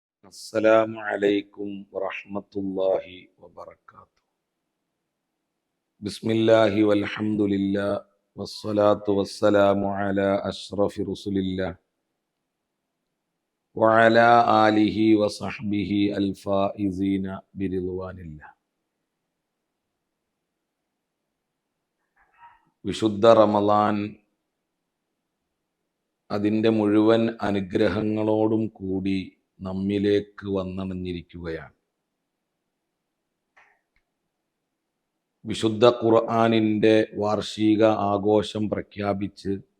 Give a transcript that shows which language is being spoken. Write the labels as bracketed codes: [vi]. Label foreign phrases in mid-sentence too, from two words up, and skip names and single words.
[ar] السلام عليكم ورحمة الله وبركاته. بسم الله والحمد لله والصلاة والسلام على أشرف رسل الله وعلى آله وصحبه الفائزين برضوان الله. [ml] വിശുദ്ധ റമളാൻ അതിൻ്റെ മുഴുവൻ അനുഗ്രഹങ്ങളോടും കൂടി നമ്മിലേക്ക് വന്നണഞ്ഞിരിക്കുകയാണ്. വിശുദ്ധ ഖുർആനിൻ്റെ വാർഷിക ആഘോഷം പ്രഖ്യാപിച്ച്